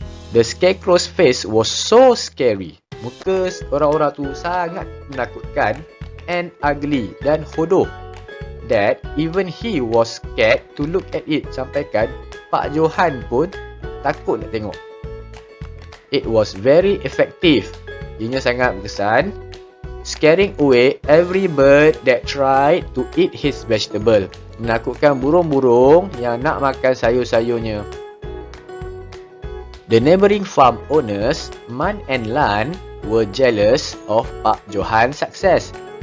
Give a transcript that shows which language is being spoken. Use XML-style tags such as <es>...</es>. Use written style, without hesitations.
<en>The scarecrow's face was so scary.</en> <ms>Muka orang-orang tu sangat menakutkan</ms> <en>and ugly</en> <ms>dan hodoh,</ms> <en>that even he was scared to look at it.</en> <ms>Sampaikan Pak Johan pun takut nak tengok.</ms> <en>It was very effective.</en> <ms>Ianya sangat berkesan,</ms> <en>scaring away every bird that tried to eat his vegetable.</en> <ms>Menakutkan burung-burung yang nak makan sayur-sayurnya.</ms> <en>The neighbouring farm owners, Man and Lan, were jealous of Pak Johan's success.</en>